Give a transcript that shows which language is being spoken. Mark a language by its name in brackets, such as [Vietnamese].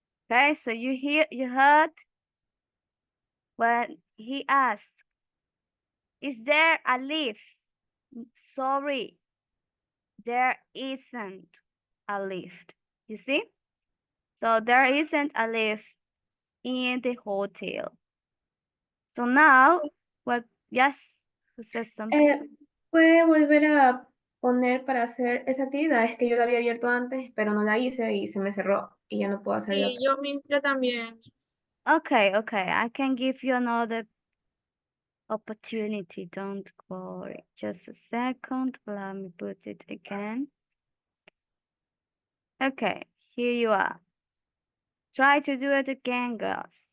[English] Okay, so you heard when he asked, is there a lift? Sorry, there isn't a lift. You see? So there isn't a lift in the hotel. So now, yes, who says something? [Spanish] ¿Puede volver a poner para hacer esa actividad? Es que yo la había abierto antes, pero no la hice y se me cerró y ya no puedo hacer la otra. Yo también. [English] Okay, I can give you another opportunity. Don't worry. Just a second. Let me put it again. Okay, here you are. Try to do it again, girls.